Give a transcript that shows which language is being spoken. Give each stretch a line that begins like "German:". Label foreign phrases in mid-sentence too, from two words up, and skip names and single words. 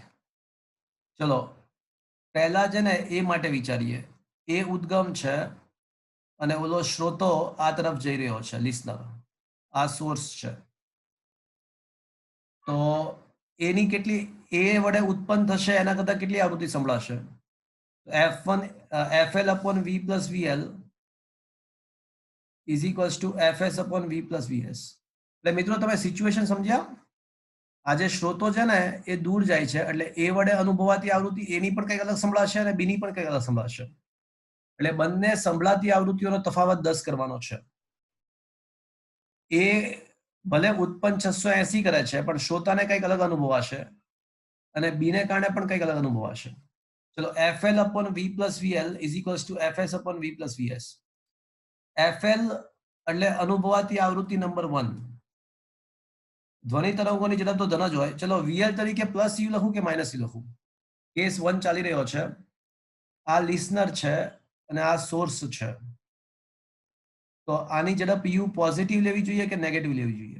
Gujarati: ચલો પહેલા છે ને એ માટે વિચારીએ। એ ઉદ્ગમ છે અને ઓલો શ્રોતો આ તરફ જઈ રહ્યો છે, લિસનર આ સોર્સ છે। તો એની કેટલી એ વડે ઉત્પન્ન થશે એના કરતા કેટલી આવૃત્તિ સંભળાશે?
English: F1 FL upon V plus VL is equals to FS upon V plus VS।
Gujarati: એટલે મિત્રો તમે સિચ્યુએશન સમજ્યા? આ જે સ્ત્રોતો છે ને એ દૂર જાય છે, એટલે એ વડે અનુભવાતી આવૃત્તિ એની પણ કંઈક અલગ સંભળાશે અને બીની પણ કંઈક અલગ સંભળાશે। એટલે બંને સંભળાતી આવૃત્તિઓનો તફાવત 10 કરવાનો છે। એ ભલે ઉત્પન્ન 680 કરે છે, પણ શ્રોતાને કંઈક અલગ અનુભવાશે, અને બીને કારણે પણ કંઈક અલગ અનુભવાશે।
English: ચલો FL upon V plus VL is equals to FS upon V plus VS।
Gujarati: FL એટલે અનુભવાતી આવૃત્તિ નંબર 1, ધ્વનિ તરંગોની ઝડપ તો ધન જ હોય। ચલો VL તરીકે પ્લસ યુ લખું કે માઇનસ યુ લખું? કેસ 1 ચાલી રહ્યો છે, આ લિસનર છે અને આ સોર્સ છે, તો આની ઝડપ યુ પોઝિટિવ લેવી જોઈએ કે નેગેટિવ લેવી જોઈએ?